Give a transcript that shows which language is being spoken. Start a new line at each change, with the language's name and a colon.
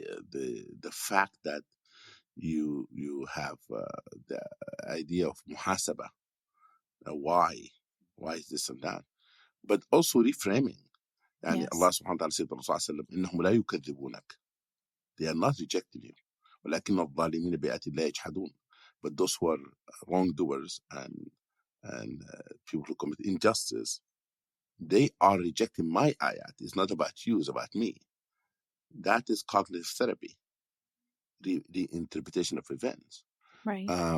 English: The fact that you have the idea of muhasaba, why is this and that, but also reframing.
Arabic: يعني الله
English: Yes.
Arabic: سبحانه وتعالى
English: said to the Prophet
Arabic: ﷺ, إنهم لا يكذبونك.
English: They are not rejecting you.
Arabic: ولكن الظالمين بآيات الله يجحدون.
English: But those who are wrongdoers and people who commit injustice, they are rejecting my ayat. It's not about you, it's about me. That is cognitive therapy, the interpretation of events. Right.